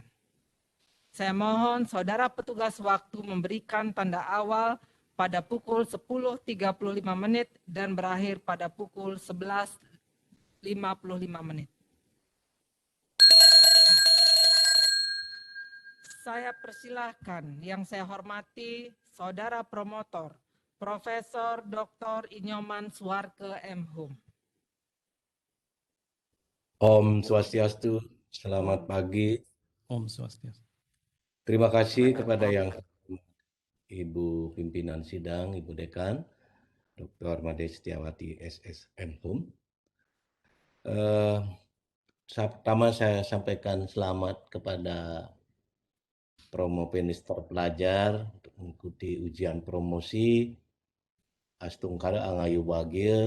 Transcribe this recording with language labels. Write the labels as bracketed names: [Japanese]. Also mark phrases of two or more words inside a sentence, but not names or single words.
[Indonesian] Saya mohon saudara petugas waktu memberikan tanda awal pada pukul 10.35 menit dan berakhir pada pukul 11.55 menit. Saya persilahkan yang saya hormati saudara promotor, Profesor Dr. Inyoman Suarke M.Hum. [Balinese] Om Swastiastu, [Indonesian] selamat pagi. [Balinese] Om Swastiastu. [Indonesian] Terima kasih kepada yang Ibu Pimpinan Sidang, Ibu Dekan, Dr. Made Setiawati SS M.Hum. Pertama saya sampaikan selamat kepada Promovendus terpelajar untuk mengikuti ujian promosi [Balinese] Astungkara Angayu Bagil.